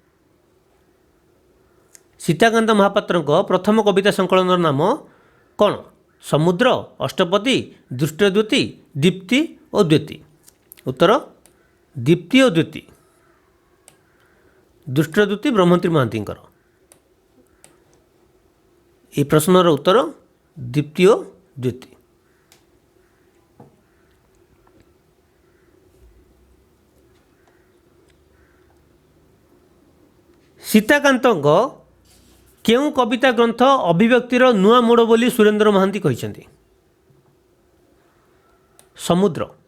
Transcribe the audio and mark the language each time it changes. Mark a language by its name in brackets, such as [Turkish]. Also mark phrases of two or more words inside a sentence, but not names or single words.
[Odia] ସୀତାକାନ୍ତ ମହାପାତ୍ରଙ୍କ ପ୍ରଥମ କବିତା ସଂକଳନର ନାମ କ'ଣ? ସମୁଦ୍ର, ଅଷ୍ଟପଦୀ, ଦୃଷ୍ଟଦ୍ୟୁତି, ଦୀପ୍ତି ଓ ଦ୍ୟୁତି। ଉତ୍ତର ଦୀପ୍ତି ଓ ଦ୍ୟୁତି। ଦୃଷ୍ଟଦ୍ୟୁତି ବ୍ରହ୍ମତ୍ରୀ ମହାନ୍ତିଙ୍କର। [Bangla] এই প্রশ্নর উত্তর দীপ্তি ও দ্যুতি। [Odia] ସୀତାକାନ୍ତଙ୍କ କେଉଁ କବିତା ଗ୍ରନ୍ଥ ଅଭିବ୍ୟକ୍ତିର ନୂଆ ମୋଡ଼ ବୋଲି ସୁରେନ୍ଦ୍ର ମହାନ୍ତି କହିଛନ୍ତି? ସମୁଦ୍ର।